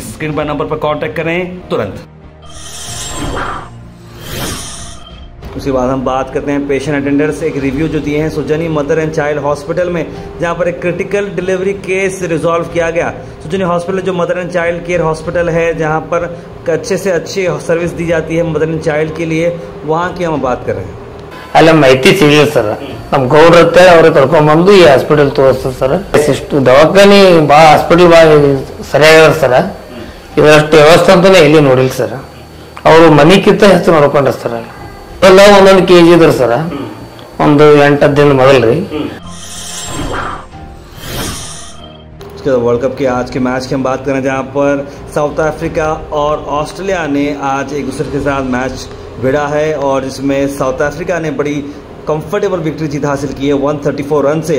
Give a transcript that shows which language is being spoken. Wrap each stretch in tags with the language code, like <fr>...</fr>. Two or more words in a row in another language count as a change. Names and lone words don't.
<hi>स्क्रीन पर नंबर पर कॉन्टेक्ट करें तुरंत। उसके बाद हम बात करते हैं</hi> <en>patient attenders</en> <hi>एक रिव्यू जो दिए हैं सुजनी मदर एंड चाइल्ड हॉस्पिटल में, जहां पर एक</hi> <en>critical delivery case resolve</en> <hi>किया गया। सुजनी हॉस्पिटल जो</hi> <en>mother and child care hospital</en> <hi>है, जहां पर अच्छे से अच्छी सर्विस दी जाती है</hi> <en>mother and child</en> <hi>के लिए, वहां की हम बात कर रहे हैं।</hi> <kn>ಅಲ್ಲ ಮಾಹಿತಿ ಸಿಗಲಿಲ್ಲ ಸರ್, ನಮ್ಮ ಗೌಡ್ರತ್ತೆ ಅವ್ರಿಗೆ ಕರ್ಕೊಂಡ್ಬಂದು ಈ ಹಾಸ್ಪಿಟಲ್ ತೋರಿಸ್ತಾರೆ ಸರ್। ಇಷ್ಟು ದವಾಖಾನೆ ಭಾಳ ಹಾಸ್ಪಿಟಲ್ ಭಾಳ ಸರಿಯಾಗ್ಯಾರ ಸರ್, ಇದರಷ್ಟು ವ್ಯವಸ್ಥೆ ಅಂತಾನೆ ಎಲ್ಲಿ ನೋಡಿಲ್ಲ ಸರ್। ಅವರು ಮನಿಕ್ಕಿಂತ ಹೆಚ್ಚು ನೋಡ್ಕೊಂಡ್ರ ಸರ್। ಎಲ್ಲ ಒಂದೊಂದು ಕೆಜಿ ಇದ್ರು ಸರ್, ಒಂದು 8-10 दिन ಮೊದಲು ರೀ।</kn> <hi>वर्ल्ड कप के आज के मैच की हम बात करें, जहां पर साउथ अफ्रीका और ऑस्ट्रेलिया ने आज एक दूसरे के साथ मैच भिड़ा है और इसमें साउथ अफ्रीका ने बड़ी</hi> <en>comfortable victory</en> <hi>जीत हासिल की है 134 रन से।</hi>